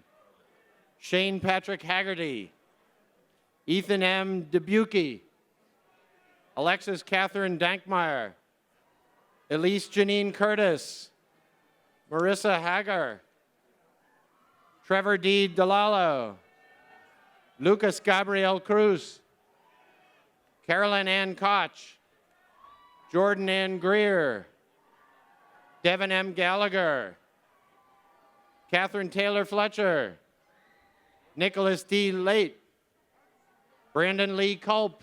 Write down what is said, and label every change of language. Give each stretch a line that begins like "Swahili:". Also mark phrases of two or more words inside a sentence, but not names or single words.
English: Shane Patrick Haggerty. Ethan M. Dubuque. Alexis Catherine Dankmeyer. Elise Janine Curtis. Marissa Hagar. Trevor D. Delalo. Lucas Gabriel Cruz. Carolyn Ann Koch. Jordan Ann Greer. Devin M. Gallagher. Catherine Taylor Fletcher. Nicholas D. Late. Brandon Lee Culp.